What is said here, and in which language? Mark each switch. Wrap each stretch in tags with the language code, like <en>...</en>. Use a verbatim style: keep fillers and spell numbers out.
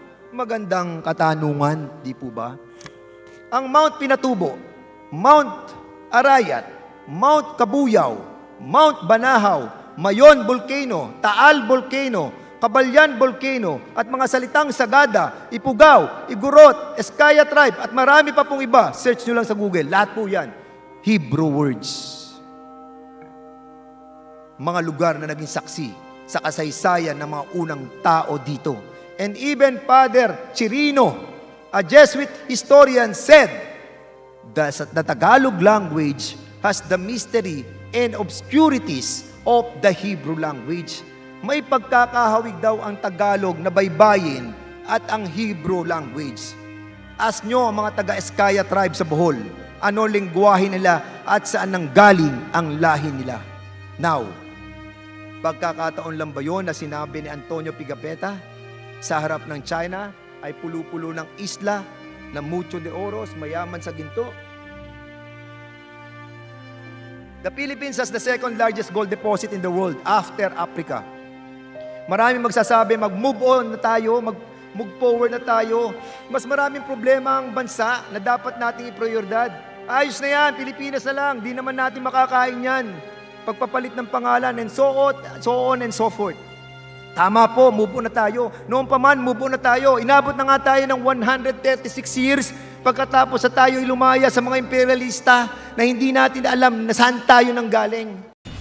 <tl>Magandang katanungan, di po ba? Ang Mount Pinatubo, Mount Arayat, Mount Kabuyaw, Mount Banahaw, Mayon Volcano, Taal Volcano, Kabalyan Volcano, at mga salitang Sagada, Ipugaw, Igorot, Eskaya Tribe, at marami pa pong iba. Search nyo lang sa Google. Lahat po yan.</tl> <en>Hebrew words.</en> <tl>Mga lugar na naging saksi sa kasaysayan ng mga unang tao dito.</tl> <en>And even Father Chirino, a Jesuit historian, said that the Tagalog language has the mystery and obscurities of the Hebrew language.</en> <tl>May pagkakahawig daw ang Tagalog na baybayin at ang Hebrew language. Ask nyo ang mga taga-Eskaya tribe sa Bohol, ano lingwahe nila at saan nanggaling ang lahi nila. Now, pagkakataon lang ba yun na sinabi ni Antonio Pigapetta sa harap ng China ay pulupulo ng isla na</tl> <es>mucho de oros,</es> <tl>mayaman sa ginto?</tl> <en>The Philippines has the second largest gold deposit in the world after Africa.</en> <tl>Maraming magsasabi, mag-move on na tayo, mag-move forward na tayo. Mas maraming problema ang bansa na dapat nating i-prioridad. Ayos na yan, Pilipinas na lang, di naman natin makakain yan. Pagpapalit ng pangalan</tl> <en>and so on, so on and so forth.</en> <tl>Tama po, move on na tayo. Noon pa man, move on na tayo. Inabot na nga tayo ng</tl> <en>one hundred thirty-six years</en> <tl>pagkatapos sa tayo'y lumaya sa mga imperialista na hindi natin alam na saan tayo nang galing.</tl>